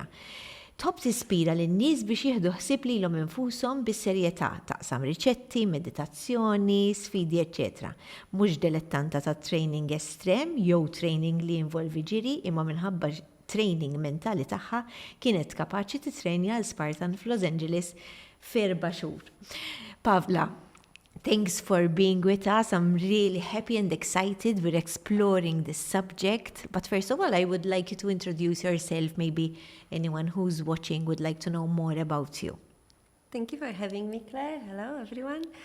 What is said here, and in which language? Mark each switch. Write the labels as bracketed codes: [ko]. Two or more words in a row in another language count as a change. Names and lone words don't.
[mt] Tħobb tispira lin-nies biex jieħdu ħsieb lilhom infushom bis-serjetà, taqsam riċetti, meditazzjoni, sfidi, eċċetera. Mhux dilettanta ta' training estrem jew training li involvi ġiri, imma minħabba training mentali tagħha kienet kapaċi titrenja għal Spartan f'Los Angeles f'4 xhur. [en] Pavla, thanks for being with us. I'm really happy and excited. We're exploring this subject. But first of all, I would like you to introduce yourself. Maybe anyone who's watching would like to know more about you. Thank you for having me, Claire. Hello, everyone.